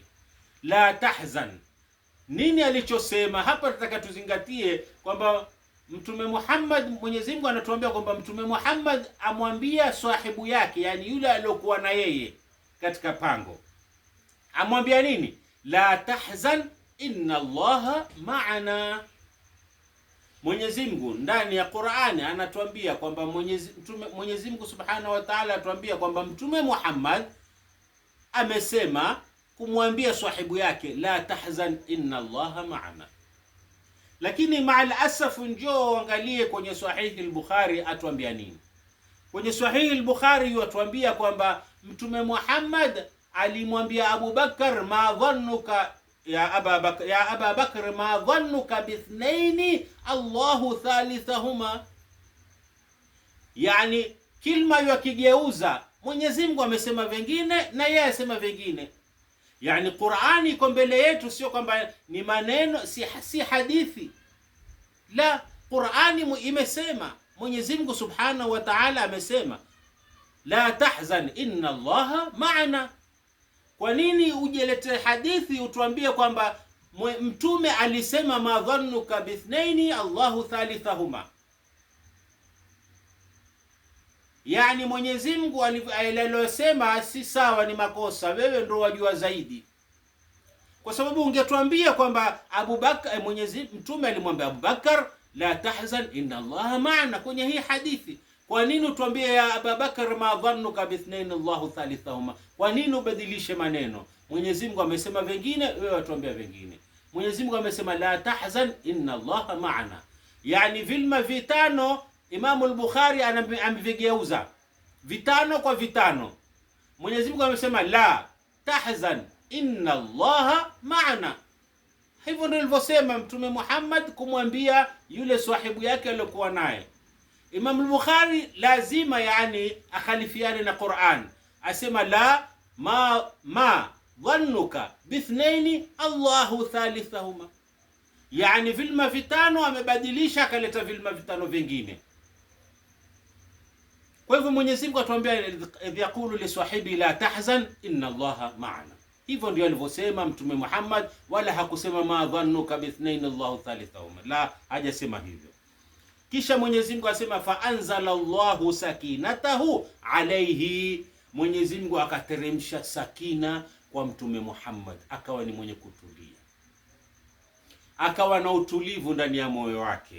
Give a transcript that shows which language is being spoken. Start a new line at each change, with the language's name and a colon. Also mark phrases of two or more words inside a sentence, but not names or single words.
Arabic: La tahzan,
Swahili: nini alichosema hapa? Tunataka tuzingatie kwamba Mtume Muhammad, Mwenyezi Mungu anatuambia kwamba Mtume Muhammad amwambia sahibu yake, yani yule aliyokuwa na yeye katika pango, amwambia nini?
Arabic: لا تحزن إن الله معنا.
Swahili: Mwenyezi Mungu ndani ya Qur'ani anatuambia kwamba Mwenyezi Mungu
Arabic: سبحانه وتعالى
Swahili: atuambia kwamba Mtume Muhammad amesema kumwambia sahibu yake
Arabic: لا تحزن إن الله معنا.
Swahili: Lakini
Arabic: مع الأسف,
Swahili: njoo angalie kwenye Sahih al-Bukhari atuambia nini. Kwenye Sahih al-Bukhari yatuambia kwamba Mtume Muhammad alimwambia Abu Bakar,
Arabic: ما ظنك يا أبا بكر ما ظنك باثنين الله ثالثهما.
Swahili: Yani kilma yakigeuza, Mwenyezi Mungu amesema vingine na yeye asema vingine. Yani Qur'ani iko mbele yetu, sio kwamba ni maneno, si hadithi. La, Qur'ani imesema, Mwenyezi Mungu
Arabic: سبحانه وتعالى
Swahili: amesema
Arabic: لا تحزن إن الله معنا.
Swahili: Kwa nini ujelete hadithi utuambie kwamba mtume alisema
Arabic: ما ظنك باثنين الله ثالثهما?
Swahili: Yani Mwenyezi Mungu alilosema si sawa, ni makosa, wewe ndio wajua zaidi. Kwa sababu ungetuambia kwamba Abu Bakar, mtume alimwambia Abu Bakar
Arabic: لا تحزن إن الله معنا
Swahili: kwenye hii hadithi. Kwa nini utuambie
Arabic: يا أبا بكر ما ظنك باثنين الله ثالثهما?
Swahili: Kwa nini ubadilishe maneno? Mwenyezi Mungu amesema vingine, wewe watuambia vingine. Mwenyezi Mungu amesema
Arabic: لا تحزن إن الله معنا.
Swahili: Yani vilma vitano Imamu al-Bukhari amevigeuza vitano kwa vitano. Mwenyezi Mungu amesema
Arabic: لا تحزن إن الله معنا.
Swahili: Hivyo ndio alivyosema Mtume Muhammad kumwambia yule sahibu yake aliyokuwa naye. Imam al-Bukhari lazima yani akhalifiane na Qur'an, asema
Arabic: لا ما ظنك باثنين الله ثالثهما,
Swahili: yani vilma vitano amebadilisha akaleta vilma vitano vingine. Kwa hivyo Mwenyezi Mungu atuambia
Arabic: إذ يقول لصاحبه لا تحزن إن الله معنا.
Swahili: Hivyo ndio alivyosema Mtume Muhammad, wala hakusema
Arabic: ما ظنك باثنين الله ثالثهما,
Swahili: la, hajasema hivyo. Kisha Mwenyezi Mungu asema
Arabic: فأنزل الله سكينته عليه,
Swahili: Mwenyezi Mungu akateremsha sakina kwa Mtume Muhammad, akawa ni mwenye kutulia, akawa na utulivu ndani ya moyo wake.